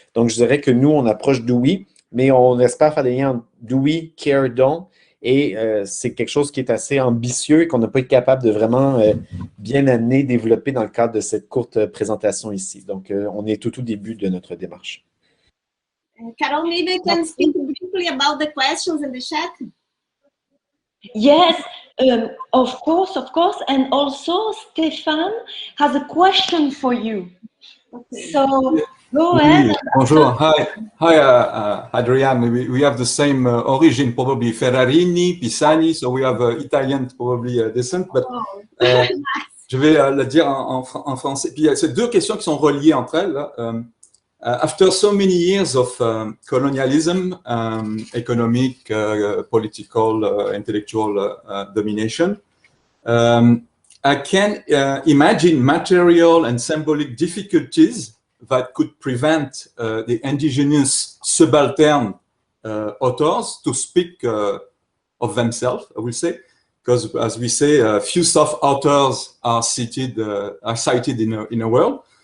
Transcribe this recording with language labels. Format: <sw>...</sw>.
<fr>Donc, je dirais que nous, on approche Dewey, mais on espère faire des liens entre Dewey, Care, Don, et c'est quelque chose qui est assez ambitieux et qu'on n'a pas été capable de vraiment bien amener, développer dans le cadre de cette courte présentation ici. Donc, on est tout au début de notre démarche.</fr> <en>Carol, maybe you can speak briefly about the questions in the chat. Yes, of course. And also, Stefan has a question for you. Okay. So, go ahead.</en> <fr>Bonjour.</fr> <en>Hi,</en> <fr>Adrian.</fr> <en>We have the same origin, probably Ferrarini, Pisani, so we have Italian probably descent. But</en> <fr>je vais le dire en français. Puis, c'est deux questions qui sont reliées entre elles. Là.</fr> <en>After so many years of colonialism, economic, political, intellectual domination, I can imagine material and symbolic difficulties that could prevent the indigenous subaltern authors to speak of themselves, I will say, because as we say, few soft authors are cited in a world.</en>